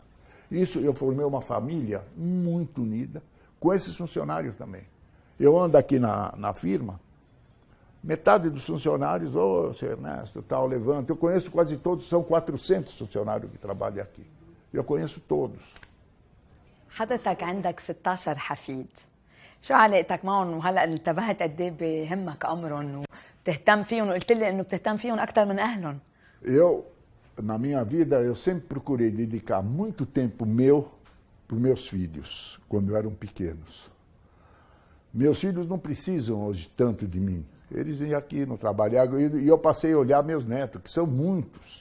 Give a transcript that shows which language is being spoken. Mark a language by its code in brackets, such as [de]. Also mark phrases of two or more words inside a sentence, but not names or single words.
[pt] Isso, eu formei uma família muito unida com esses funcionários também. Eu ando aqui na firma, Metade dos funcionários, seu Ernesto, tal, levanta. Eu conheço quase todos, são 400 funcionários que trabalham aqui. Eu conheço todos. [ar] حضرتك عندك 16 حفيد، شو علاقتك معهم وهلا انتبهت قد ايه بهمك امرهم وبتهتم فيهم وقلت لي انه بتهتم فيهم اكثر من اهلهم؟ [pt] Eu, na minha vida, eu sempre procurei dedicar muito tempo meu para os meus filhos, quando eram pequenos. Meus filhos não precisam hoje tanto de mim. Eles vêm aqui no trabalho e eu passei a olhar meus netos, que são muitos.